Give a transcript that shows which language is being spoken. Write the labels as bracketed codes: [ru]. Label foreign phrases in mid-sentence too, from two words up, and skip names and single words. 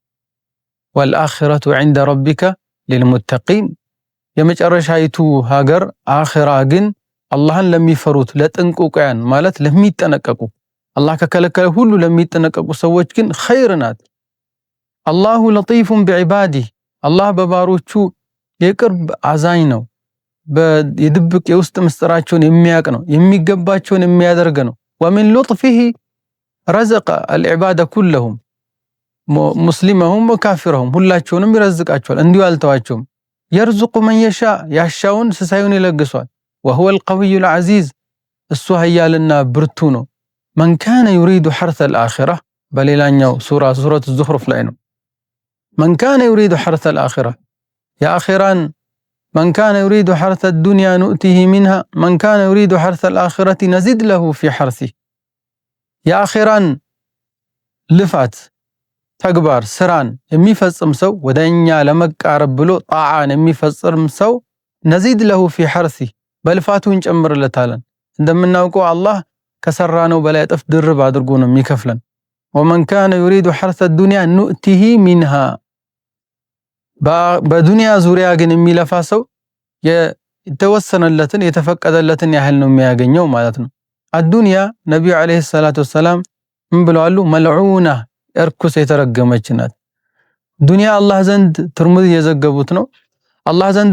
[ar] والآخرة عند ربك للمتقين [am] የመጨረሻይቱ ሀገር አኺራ ግን አላህን ለሚፈሩት ለጥንቁቃን ማለት ለሚጠነቀቁ አላህ ከከለከለ ሁሉ ለሚጠነቀቁ ሰዎች ግን ኸይር ናት። [ar] الله لطيف بعباده [am] አላህ በባሮቹ የቅርብ አዛኝ ነው። የድብቅ የውስጥ ምስጥራቸውን የሚያቅ ነው። የሚገባቸውን የሚያደርግ ነው። [ar] ومن لطفه رزق العباد كلهم مسلمهم وكافرهم [am] ሁላቸውንም ይረዝቃቸዋል እንዲሁ አልተዋቸውም። [ar] يرزق من يشاء [am] ያሻውን ስሳዩን ይለግሷል። [ar] وهو القوي العزيز [am] እሱ ኃያልና ብርቱ ነው። [ar] من كان يريد حرث الآخرة [am] በሌላኛው ሱረቱ الزخرف ላይ ነው። [ar] من كان يريد حرث الآخرة يا آخران من كان يريد حرث الدنيا نؤته منها من كان يريد حرث الآخرة نزد له في حرثه يا آخران [am] ልፋት ተግባር ስራን የሚፈጽም ሰው ወደኛ ለመቃረብ ብሎ ጣዓን የሚፈጽም ሰው [ar] نزد له في حرثه [am] በልፋቱ እንጨምርለታለን። እንደምናውቀው አላህ ከሰራነው በላይ እጥፍ ድርብ አድርጎ ነው የሚከፍለን። [ar] ومن كان يريد حرث الدنيا نؤته منها [am] በዱንያ ዙሪያ ግን የሚለፋ ሰው የተወሰነለትን የተፈቀደለትን ያህል ነው የሚያገኘው ማለት ነው። አዱንያ ነብዩ [ar] عليه الصلاة والسلام [am] ምን ብለዋል? መልዑና እርኩስ የተረገመች ናት። ዱንያ አላህ ዘንድ ትርሙዚ የዘገቡት ነው። አላህ ዘንድ